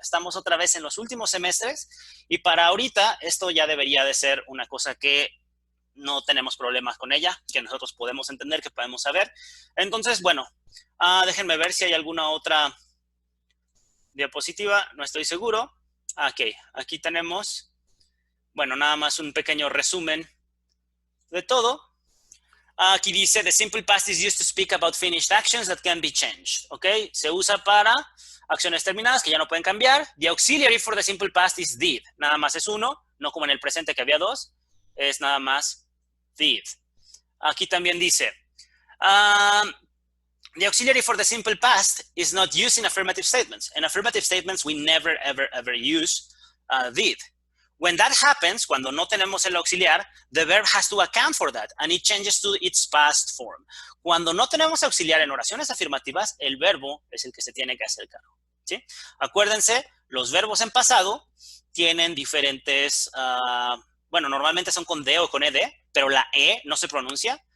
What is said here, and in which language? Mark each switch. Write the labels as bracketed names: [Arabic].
[Spanish] Estamos otra vez en los últimos semestres y para ahorita esto ya debería de ser una cosa que no tenemos problemas con ella, que nosotros podemos entender, que podemos saber. Entonces, bueno, déjenme ver si hay alguna otra diapositiva, no estoy seguro. Ok, aquí tenemos, bueno, nada más un pequeño resumen de todo. Aquí dice, [English] the simple past is used to speak about finished actions that can be changed. [Spanish] Ok, se usa para acciones terminadas que ya no pueden cambiar. [English] The auxiliary for the simple past is did. [Spanish] Nada más es uno, no como en el presente que había dos. Es nada más did. Aquí también dice, [English] the auxiliary for the simple past is not used in affirmative statements. In affirmative statements, we never, ever, ever use did. When that happens, [Spanish] cuando no tenemos el auxiliar, [English] the verb has to account for that, and it changes to its past form. [Spanish] Cuando no tenemos auxiliar en oraciones afirmativas, el verbo es el que se tiene que hacer cargo. ¿Sí? Acuérdense, los verbos en pasado tienen diferentes, bueno, normalmente son con D o con ED, pero la E no se pronuncia.